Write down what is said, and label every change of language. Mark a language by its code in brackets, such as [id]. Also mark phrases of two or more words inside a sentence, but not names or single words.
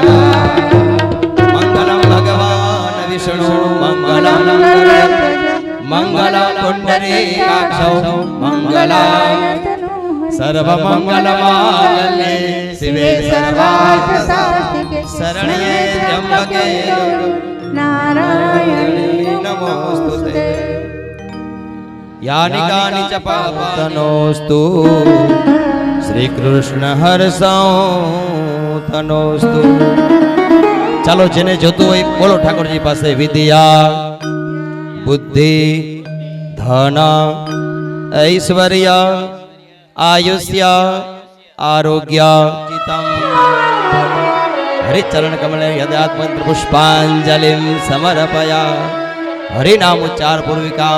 [sa] मङ्गलम् भगवान् विष्णु मङ्गलम् मङ्गलम् पुण्डरीकाक्षौ मङ्गलाय सर्वमङ्गलमाङ्गल्ये शिवे सर्वार्थ साधिके शरण्ये त्र्यम्बके नारायणी नमोऽस्तुते यानि कानि च पापतनोस्तु श्री कृष्ण हरसौ तनोस्तु. [gu] ચાલો જેને જોતું હોય બોલો ઠાકોરજી પાસે વિદ્યા બુદ્ધિ ધન ઐશ્વર્ય आयुष्य आरोग्य चितम [sa] हरिचरण कमल यदात् मंत्र पुष्पांजलिं समर्पया हरिनाम उच्चार पूर्विकां